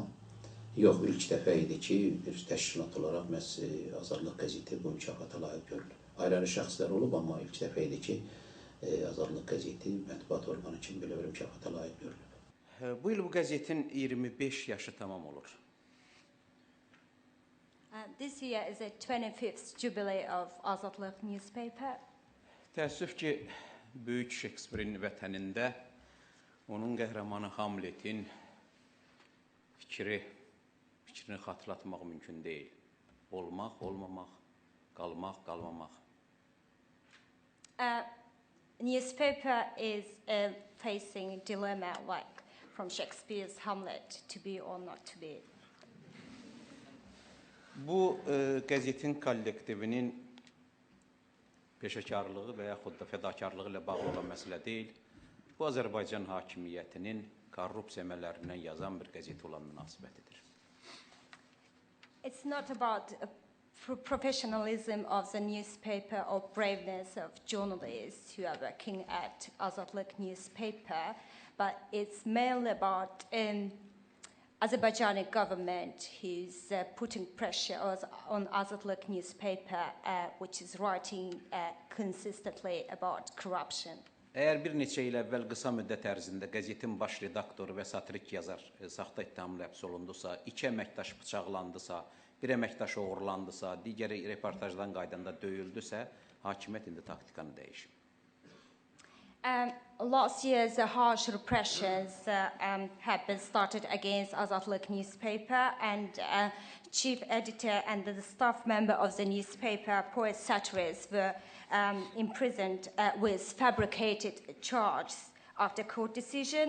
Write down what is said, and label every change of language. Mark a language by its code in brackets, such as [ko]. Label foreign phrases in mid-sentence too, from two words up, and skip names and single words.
[az] Yox, ilk dəfə idi ki, bir təşkilat olaraq məhz Azadlıq qəzeti bu mükafata layiq görülür. Ayrı şəxslər olub, amma ilk dəfə idi ki, Azadlıq qəzeti mətbuat orqanı kimi belə bir mükafata layiq görülür. Bu il bu qəzetin 25 yaşı tamam olur. [en] This year is the 25th jubilee of Azadlıq newspaper. [az] Təəssüf ki, böyük Şekspirin vətənində onun qəhrəmanı Hamletin fikrini xatırlatmaq mümkün deyil. Olmaq, olmamaq, qalmaq, qalmamaq. [en] Newspaper is facing dilemma, like, from Shakespeare's Hamlet, to be or not to be. [az] Bu qəzetin kollektivinin peşəkarlığı və yaxud da fədakarlığı ilə bağlı olan məsələ deyil. Bu, Azərbaycan hakimiyyətinin korrupsiya əməllərindən yazan bir qəzet olan münasibətidir. [en] It's not about professionalism of the newspaper or braveness of journalists who are working at Azadlık newspaper, but it's mainly about Azerbaijani government who's putting pressure on Azadlık newspaper, which is writing consistently about corruption. [az] Əgər bir neçə il əvvəl qısa müddət ərzində qəzetin baş redaktoru və satirik yazar saxta ittihamla həbs olundusa, 2 əməkdaş bıçaqlandısa, bir əməkdaş oğurlandısa, digəri reportajdan qaydanda döyüldüsə, hakimiyyət indi taktikanı dəyişib. [en] Last year's harsh repressions have been started against Azadlık newspaper, and chief editor and the staff member of the newspaper, poet satirists, were imprisoned with fabricated charges after court decision.